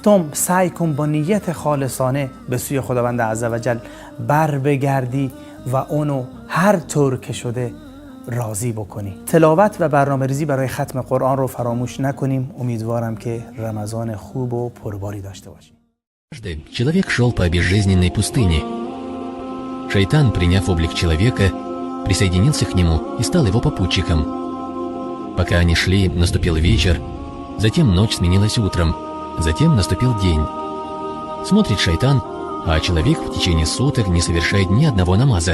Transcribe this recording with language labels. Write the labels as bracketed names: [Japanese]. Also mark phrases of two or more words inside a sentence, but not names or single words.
[Persian] سعی کن با نیت خالصانه به سوی خداوند عزوجل بر بگردی و اونو هر طور که شده راضی بکنی. تلاوت و برنامه‌ریزی برای ختم قرآن رو فراموش نکنیم. امیدوارم که رمضان خوب و پرباری داشته باشیم. [Russian] Человек шел по безжизненной пустыне. Шайтан, приняв облик человека, присоединился к нему и стал его попутчиком. Пока они шли, наступил вечер, затем ночь сменилась утром, затем наступил день. Смотрит шайтан, а человек в течение суток не совершает ни одного намаза.